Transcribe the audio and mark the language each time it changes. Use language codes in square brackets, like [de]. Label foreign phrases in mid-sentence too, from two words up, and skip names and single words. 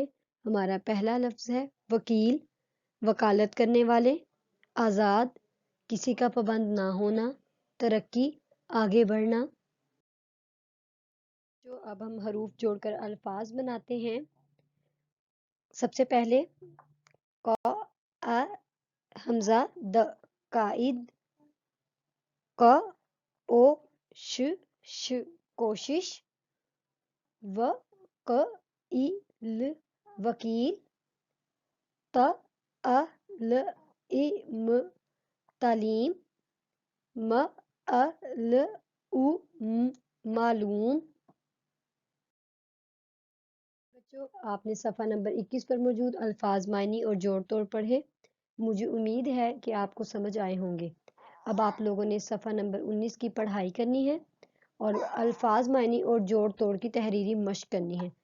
[ur] ہمارا پہلا لفظ ہے وکیل، وکالت کرنے والے، آزاد، کسی کا پابند نہ ہونا، ترقی، آگے بڑھنا۔ جو اب ہم حروف جوڑ کر الفاظ بناتے ہیں۔ سب سے پہلے ق ا حمزہ د، قائد، ق او ش ش، کوشش، و ق ای ل، وکیل، ت ا ل ای م، تعلیم، م ا ل او م، معلوم۔ بچوں، آپ نے صفحہ نمبر 21 پر موجود الفاظ، معنی اور جوڑ توڑ پڑھے۔ مجھے امید ہے کہ آپ کو سمجھ آئے ہوں گے۔ اب آپ لوگوں نے صفحہ نمبر 19 کی پڑھائی کرنی ہے اور الفاظ، معنی اور جوڑ توڑ کی تحریری مشق کرنی ہے۔